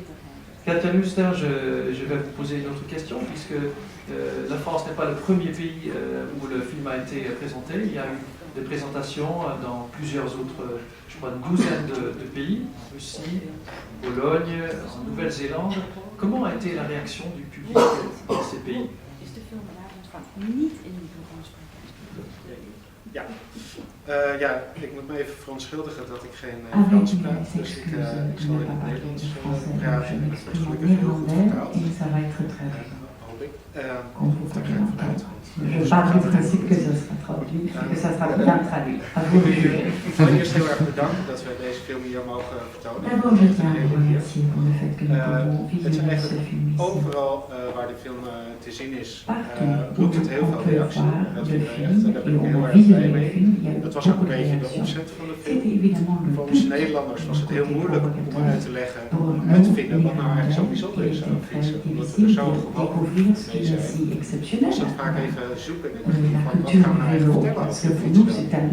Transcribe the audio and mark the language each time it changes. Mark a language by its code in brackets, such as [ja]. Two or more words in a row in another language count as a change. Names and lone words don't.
[fr] Katja Muster, je vais vous poser une autre question, puisque la France n'est pas le premier pays où le film a été présenté. Il y a eu des présentations dans plusieurs autres, je crois, une douzaine de pays, Russie, Pologne, en Nouvelle-Zélande. Comment a été la réaction du public dans ces pays? [nl] Ja, ik moet me even verontschuldigen dat ik geen Frans praat, dus ik zal in het Nederlands praten en het wordt gelukkig heel goed vertaald. Hoop ik. Daar ga ik vanuit. [fr] Je pars du principe que ça sera traduit, que ça sera bien traduit. À vous de juger. [nl] Allereerst heel erg bedankt dat we deze film hier mogen vertonen. [fr] D'abord, je tiens à vous remercier pour le fait que nous pouvons visionner ce film ici. [nl] Overal waar de film te zien is, roept het heel veel reactie. Dat vinden we echt, daar ben ik heel erg blij mee. Dat was ook een beetje de opzet van de film. Voor ons Nederlanders was het heel moeilijk om uit te leggen, om uit te vinden wat nou eigenlijk zo bijzonder is aan fietsen. Omdat we er zo gewoon mee zijn. Was het vaak even zoeken in de van wat gaan we nou eigenlijk vertellen over de fietsspel.